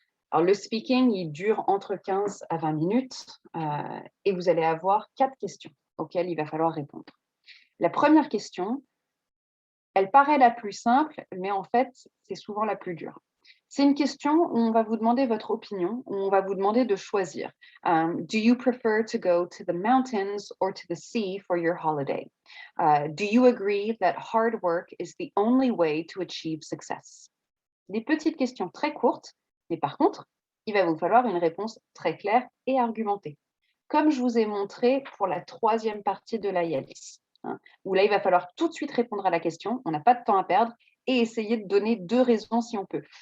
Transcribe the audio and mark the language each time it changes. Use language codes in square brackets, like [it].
[fr] Alors, le speaking, il dure entre 15 à 20 minutes et vous allez avoir 4 questions auxquelles il va falloir répondre. La première question, elle paraît la plus simple, mais en fait, c'est souvent la plus dure. C'est une question où on va vous demander votre opinion, où on va vous demander de choisir. [en] Do you prefer to go to the mountains or to the sea for your holiday? Do you agree that hard work is the only way to achieve success? [fr] Des petites questions très courtes, mais par contre, il va vous falloir une réponse très claire et argumentée. Comme je vous ai montré pour la troisième partie de l'IELTS, hein, où là, il va falloir tout de suite répondre à la question, on n'a pas de temps à perdre, et essayer de donner 2 raisons si on peut.